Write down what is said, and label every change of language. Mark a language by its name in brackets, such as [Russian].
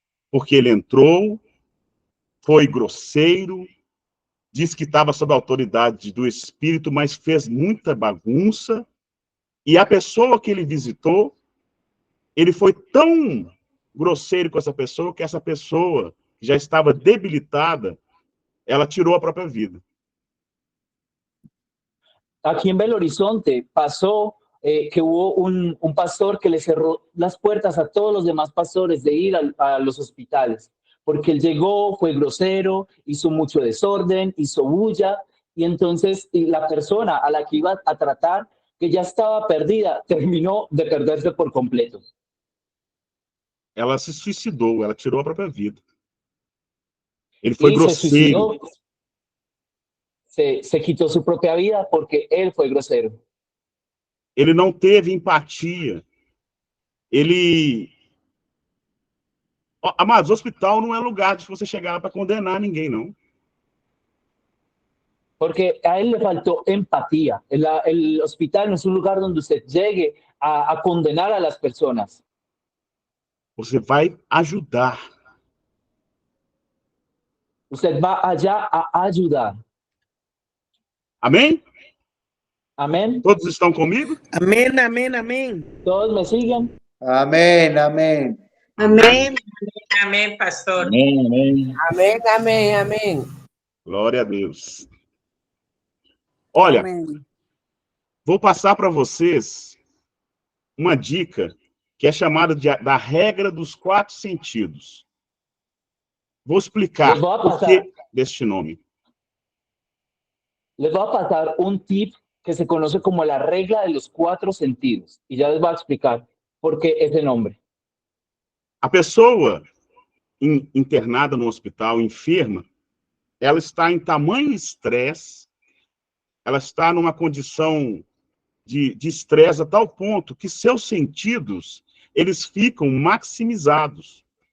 [Portuguese] Porque ele entrou, foi grosseiro, disse que estava sob a autoridade do Espírito, mas fez muita bagunça. E a pessoa que ele visitou, ele foi tão grosseiro com essa pessoa, que essa pessoa já estava debilitada, ela tirou a própria vida. [Spanish] Aquí en Belo Horizonte pasó que hubo un pastor que le cerró las puertas a todos los demás pastores de ir a los hospitales, porque él llegó, fue grosero, hizo mucho desorden, hizo bulla, y entonces la persona a la que iba a tratar, que ya estaba perdida, terminó de perderse por completo. [Portuguese] Ela se suicidou, ela tirou a própria vida. Ele foi [Spanish] Y [Portuguese] grosseiro. [Spanish] se quitó su propia vida porque él fue grosero. [Portuguese] Ele não teve empatia. Ele... Amados, hospital não é lugar de você chegar para condenar ninguém, não. [Spanish] Porque a él le faltó empatía. El hospital no es un lugar donde usted llegue a condenar a las personas. [Portuguese] Você vai ajudar. [Spanish] Usted va allá a ayudar. [Portuguese] Amém? [Spanish] Amén. [Portuguese] Todos estão comigo? [Spanish] Amén, amén, amén. ¿Todos me siguen? Amén, amén. Amén, [Portuguese] amém, [Spanish] pastor. Amén, amén. [Portuguese] Amém, amém, amém. Glória a Deus. Olha, Amém. vou passar para vocês uma dica que é chamada da regra dos 4 sentidos. Vou explicar por que deste nome. [Spanish] Les voy a pasar un tip que se conoce como la regla de los 4 sentidos. Y ya les voy a explicar por qué ese nombre. [Portuguese] A pessoa internada no hospital, enferma, ela está em tamanho estresse, ela está numa condição de estresse a tal ponto que seus sentidos, eles ficam maximizados.